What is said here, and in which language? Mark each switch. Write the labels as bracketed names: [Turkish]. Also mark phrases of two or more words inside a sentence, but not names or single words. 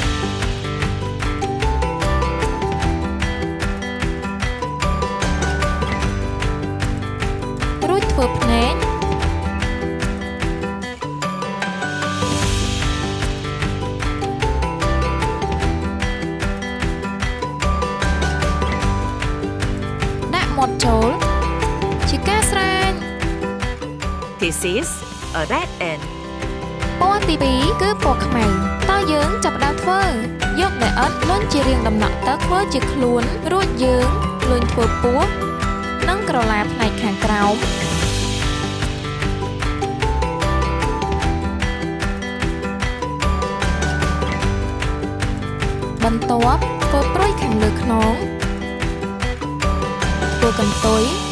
[Khmer] រួចធ្វើភ្នែកដាក់មាត់ចូលជាការស្រែង [English] This is a red ant. [Khmer] ពណ៌ទី2គឺពណ៌ខ្មៅតើយើងចាប់ផ្ដើមធ្វើយកដីឥដ្ឋលុញជារាងដំណក់ទឹកធ្វើជាខ្លួនរួចយើងលុញធ្វើពោះនិងក្រឡាផ្នែកខាងក្រោម បន្ទាប់ធ្វើព្រុយខាងលើខ្នងធ្វើកន្ទុយ